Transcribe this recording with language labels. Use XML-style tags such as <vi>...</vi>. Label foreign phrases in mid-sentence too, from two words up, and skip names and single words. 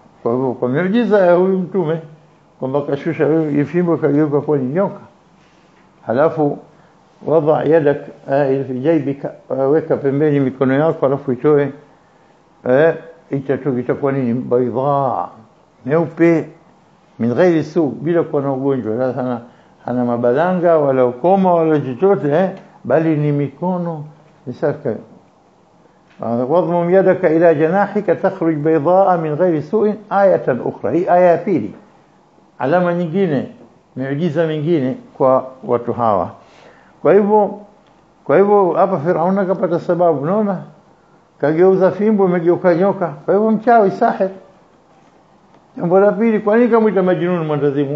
<sw>Kwa hivyo kwa miujiza ya huyu mtume kwamba kashusha huyu fimbo kageuka kuwa nyoka, halafu</sw> <ar>وأدخل يدك في جيبك,</ar> <sw>weka pembeni mikono yako, halafu itoe itakuwa nini? Baydha, meupe,</sw> <ar>من غير سوء,</ar> <sw>bila kuwa na ugonjwa, hana mabalanga wala ukoma wala chochote, bali ni mikono misafi.</sw> <ar>واضمم يدك إلى جناحك تخرج بيضاء من غير سوء آية أخرى. هي آية</ar> <sw>pili, alama nyingine, miujiza mingine kwa watu hawa. Kwa hivyo hapa Firaun akapata sababu, unaona, kageuza fimbo imegeuka nyoka, kwa hivyo mchawi, sahir. Jambo la pili, kwa nini kumuita majnun, mwandazimu?</sw>